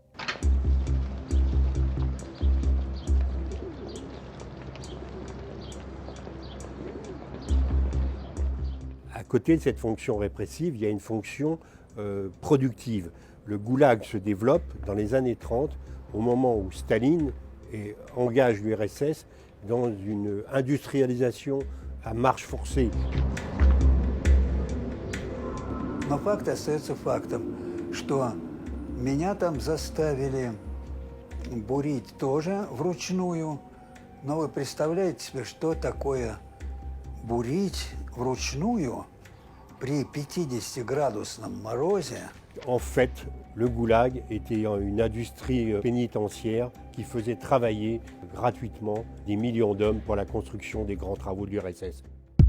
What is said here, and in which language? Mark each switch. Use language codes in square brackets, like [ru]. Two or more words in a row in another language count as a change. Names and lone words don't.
[fr] À côté de cette fonction répressive, il y a une fonction productive. Le Goulag se développe dans les années 30, au moment où Staline engage l'URSS dans une industrialisation à marche forcée. [ru] Но факт остается фактом, что меня там заставили бурить тоже вручную. Но вы представляете себе, что такое бурить вручную при 50-градусном морозе? [fr] En fait, le Goulag était une industrie pénitentiaire qui faisait travailler gratuitement des millions d'hommes pour la construction des grands travaux de l'URSS.